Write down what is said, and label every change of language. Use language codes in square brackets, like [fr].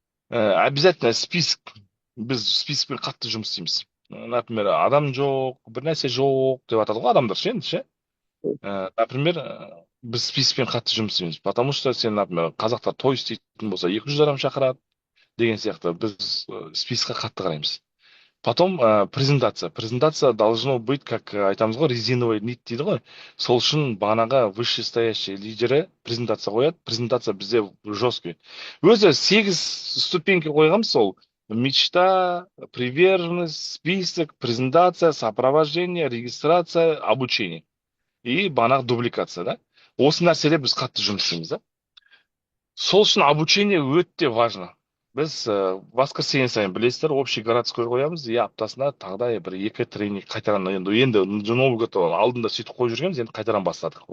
[kk] Обязательно список. Біз списокпен қатты жұмыс істейміз. Например, адам жоқ, бір нәрсе жоқ деп атады ғой адамдар ше, ше. Например, біз списокпен қатты жұмыс істейміз. Потому что сен, например, қазақтар той істейтін болса 200 адам шақырады деген сияқты. Біз спискқа қатты қараймыз. [ru] Потом презентация. Презентация должно быть, как айтамыз ғой, резиновый нит дейді ғой. [kk] Сол үшін бағанағы вышестоящий лидері презентация қояды. Презентация бізде жесткий. [ru] Өзі 8 ступеньки қойғам, сол мечта, приверженность, список, презентация, сопровождение, регистрация, обучение. [kk] И бағанағы дубликация, да? Осы нәрселер біз қатты жұмыс істейміз, да? Сол үшін обучение өте важно. Біз воскресенье сайын білесіздер, общий городской қоямыз, аптасына тағдай бір 2 тренинг қайтаран, енді Новый год алдында сөйтіп қойып жүргенбіз, енді қайтаран бастадық.